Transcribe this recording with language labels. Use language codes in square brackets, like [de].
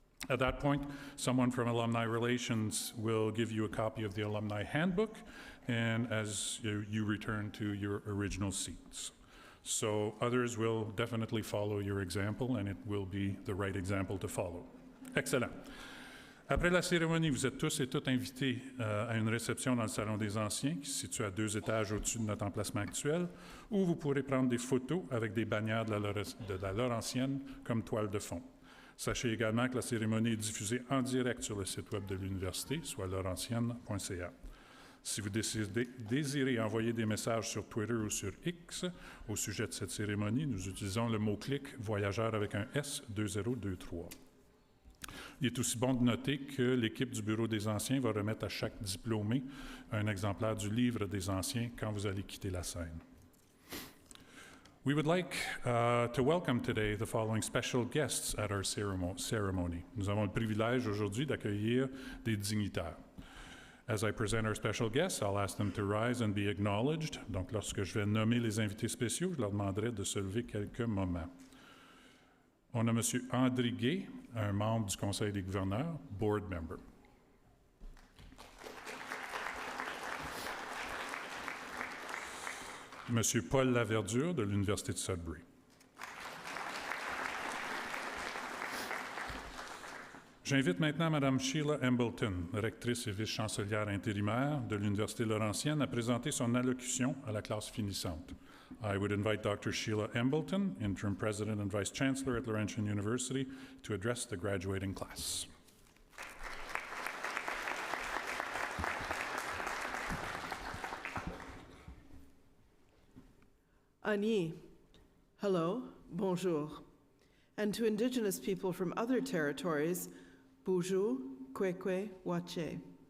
[en] At that point, someone from Alumni Relations will give you a copy of the Alumni Handbook, and as you return to your original seats. So others will definitely follow your example, and it will be the right example to follow. Excellent. [fr] Après la cérémonie, vous êtes tous et toutes invités à une réception dans le Salon des Anciens, qui se situe à 2 étages au-dessus de notre emplacement actuel, où vous pourrez prendre des photos avec des bannières de la Laurentienne comme toile de fond. Sachez également que la cérémonie est diffusée en direct sur le site web de l'université, soit laurentienne.ca. Si vous désirez envoyer des messages sur Twitter ou sur X au sujet de cette cérémonie, nous utilisons le mot-clic « Voyageur » avec un S 2023. Il est aussi bon de noter que l'équipe du Bureau des Anciens va remettre à chaque diplômé un exemplaire du Livre des Anciens quand vous allez quitter la scène. [en] We would like to welcome today the following special guests at our ceremony. [fr] Nous avons le privilège aujourd'hui d'accueillir des dignitaires. [en] As I present our special guests, I'll ask them to rise and be acknowledged. [fr] Donc, lorsque je vais nommer les invités spéciaux, je leur demanderai de se lever quelques moments. On a M. André Gay, un membre du Conseil des gouverneurs, [en] board member. [fr] M. Paul Laverdure de l'Université de Sudbury. J'invite maintenant Mme Sheila Embleton, rectrice et vice-chancelière intérimaire de l'Université Laurentienne, à présenter son allocution à la classe finissante. [en] I would invite Dr. Sheila Embleton, interim president and vice-chancellor at Laurentian University, to address the graduating class. Ani, hello, [fr] bonjour. [en] And to Indigenous people from other territories, Bonjour, Kwekwe, Wache.